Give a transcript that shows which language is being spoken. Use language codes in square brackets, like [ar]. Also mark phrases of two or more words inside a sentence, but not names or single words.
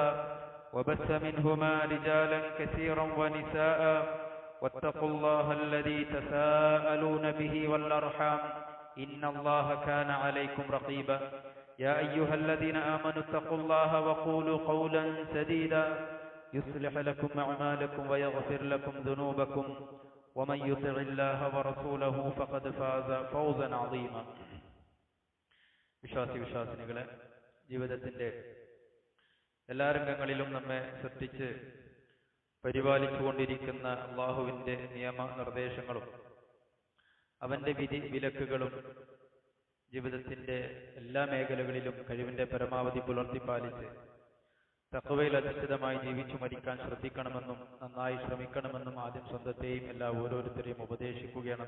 [ar] وبث منهما رجالا كثيرا ونساء واتقوا الله الذي تساءلون به والأرحام إن الله كان عليكم رقيبا يا أيها الذين آمنوا اتقوا الله وقولوا قولا سديدا يصلح لكم أعمالكم ويغفر لكم ذنوبكم ومن يطع الله ورسوله فقد فاز فوزا عظيما [ml] വിശ്വാസിനികളെ, ജീവിതത്തിന്റെ എല്ലാ രംഗങ്ങളിലും നമ്മെ ശ്രദ്ധിച്ച് പരിപാലിച്ചുകൊണ്ടിരിക്കുന്ന അള്ളാഹുവിന്റെ നിയമ നിർദ്ദേശങ്ങളും അവന്റെ വിധി വിലക്കുകളും ജീവിതത്തിന്റെ എല്ലാ മേഖലകളിലും കഴിവിന്റെ പരമാവധി പുലർത്തിപ്പാലിച്ച് തഖ്വയിൽ അധിഷ്ഠിതമായി ജീവിച്ചു മരിക്കാൻ ശ്രദ്ധിക്കണമെന്നും നന്നായി ശ്രമിക്കണമെന്നും ആദ്യം സ്വന്തത്തെയും എല്ലാ ഓരോരുത്തരെയും ഉപദേശിക്കുകയാണ്.